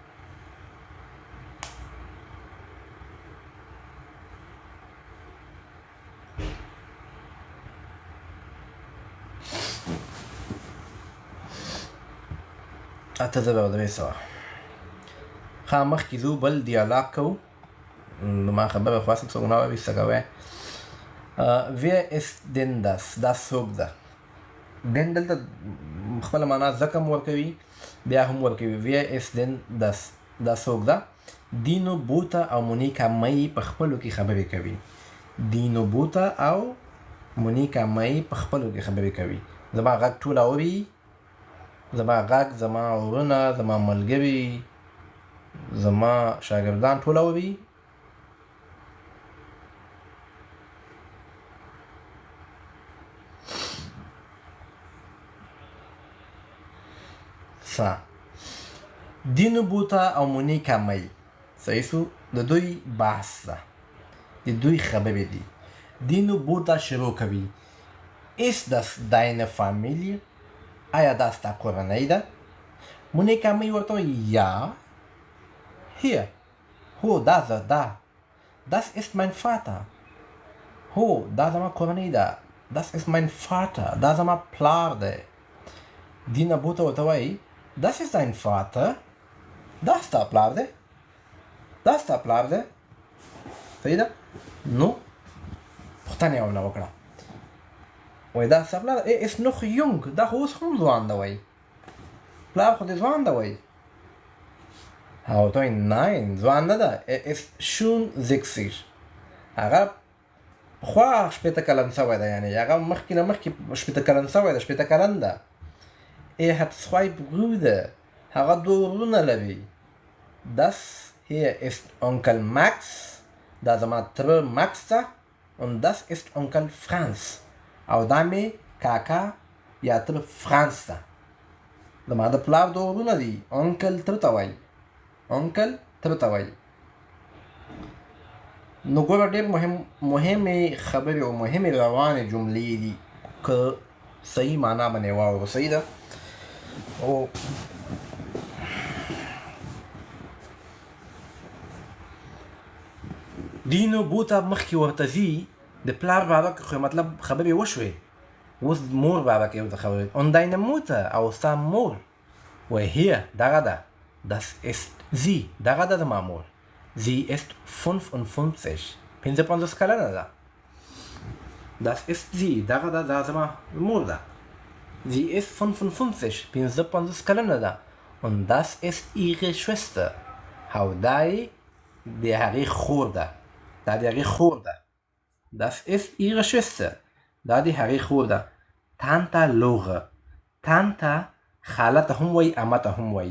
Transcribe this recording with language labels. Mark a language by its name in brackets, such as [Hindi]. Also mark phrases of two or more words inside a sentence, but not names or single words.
[Pashto] اته زره او درې سوه. ښه مخکې ځو بل دیالاګ کوو. ما خبره خواستم څوک نه واوري څه کوی. [German] wer ist denn das؟ [Pashto] دا څوک ده. دین دلته خپله معنا ځکه هم ورکوي بیا هم ورکوي. [German] wer ist denn das؟ [Pashto] دا څوک ده. دینو بوته او مونیکا مئی په خپلو کې خبرې کوي. دینو بوته او مونیکا مئی په خپلو کې خبرې کوي. زما غږ ټول اوري، زما غږ، زما ورونه، زما ملګري، زما شاګردان ټول اوري. دینو بوته او مونیکا مئی صحیح سو، د دوی بحث ده، د دوی خبرې دي. دینو بوته شروع کوي. [German] ist das deine Familie؟ [Pashto] آیا دا ستا کورنۍ ده؟ مونیکا مئی ورته وایي ja. hier هو دا زه ده. [German] das ist mein Vater. [Pashto] هو دا زما کورنۍ ده. [German] das ist mein Vater. [Pashto] دا زما پلار دی. دینه بوته ورته وایي [German] das ist dein Vater؟ [Pashto] دا ستا پلار دی، دا ستا پلار دی. صحیح ده. نو پوښتنه یې ورنه وکړه، وایي دا ستا پلار دی. [German] ist noch jung، [Pashto] دا خو اوس هم ځوان ده. وایي پلار خو دې ځوان ده. وایي هغه ورته وایي nein ځوان نه ده. [German] ist schon 60، [Pashto] هغه پخوا 80 کلن شوی ده، یعنې هغه مخکې نه مخکې 80 کلن شوی ده، 80 کلن ده. [German] hat 2 Brüder، [Pashto] هغه 2 ورونه لري. [German] das hier ist Onkel Max، [Pashto] دا زما تره مکس ده. [German] und das ist Onkel Franz، [Pashto] او دا مې کاکا یا تره فرانس ده. زما د پلار 2 ورونه دي. اونکل تره ته وایي، اونکل تره ته وایي. نو ګوره ډېر مهمې خبرې او مهمې روانې جملې دي که صحیح معنا باندې واورو. صحیح ده. او دینو بوته مخکې ورته ځي د پلار باره کې، خو مطلب خبرې وشوې. اوس مور باره کې ورته خبرې. [German] und deine Mutter، [Pashto] او ستا مور. وایي hier دغه ده. [German] das ist sie، [Pashto] دغه ده زما مور. [German] sie ist 55، 55 [Pashto] کلنه ده. [German] das ist sie، [Pashto] دغه ده، دا زما مور ده. [German] sie ist 55، 55 [Pashto] کلنه ده. [German] und das ist ihre Schwester، [Pashto] او دا یې د هغې خور ده، دا د هغې خور ده. [German] Das ist ihre Schwester. [Pashto] دا د هغې خور ده. Tante Lore. Tante خاله ته هم وایي، عمه ته هم وایي.